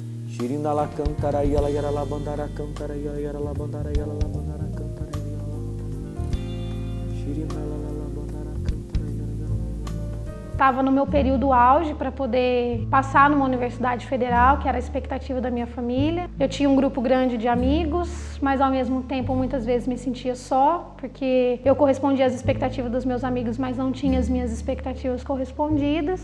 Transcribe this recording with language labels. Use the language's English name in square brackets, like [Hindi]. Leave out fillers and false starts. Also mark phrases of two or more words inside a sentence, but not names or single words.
[Portuguese] Shirina la cantara yala yara la bandara cantara yara la bandara yala la bandara cantara yala la bandara. Shirina la bandara cantara yara yara. Estava no meu período auge para poder passar numa universidade federal, que era a expectativa da minha família. Eu tinha um grupo grande de amigos, mas ao mesmo tempo muitas vezes me sentia só, porque eu correspondia às expectativas dos meus amigos, mas não tinha as minhas expectativas correspondidas.